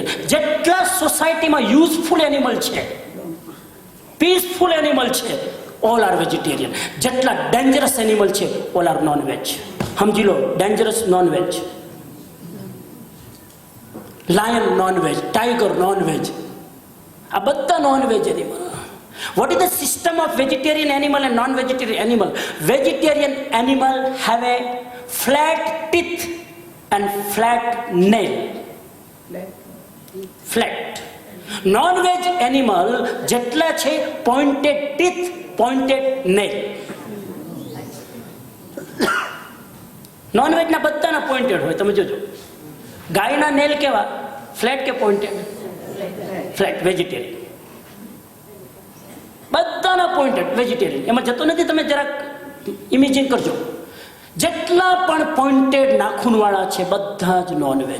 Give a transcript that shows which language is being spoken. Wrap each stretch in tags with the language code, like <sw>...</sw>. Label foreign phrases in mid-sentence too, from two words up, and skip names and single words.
<gu>જેટલા સોસાયટીમાં</gu> <en>useful animal</en> <gu>છે,</gu> <en>peaceful animal</en> <gu>છે,</gu> <en>all are vegetarian.</en> <gu>જેટલા</gu> <en>dangerous animal</en> <gu>છે</gu> <en>all are nonveg.</en> <gu>સમજી લો,</gu> <en>dangerous nonveg. lion nonveg, tiger nonveg,</en> <gu>આ બધા</gu> <en>nonveg animal. What is the system of vegetarian animal and non-vegetarian animal? Vegetarian animal have a flat teeth and flat nail. Flat. Non-veg animal</en> <gu>જેટલા છે</gu> <en>pointed teeth, pointed nail.</en> <gu>નોનવેજ ના બધાના પોઈન્ટેડ હોય. તમે જોજો ગાયના નેલ કેવા, ફ્લેટ કે પોઈન્ટેડ? ફ્લેટ. વેજીટેરિયન બધાના પોઈન્ટેડ વેજીટેરિયન. એમાં જતો નથી. તમે જરાક ઇમેજિન કરજો, જેટલા પણ પોઈન્ટેડ નાખૂન વાળા છે બધા જ નોનવેજ.</gu>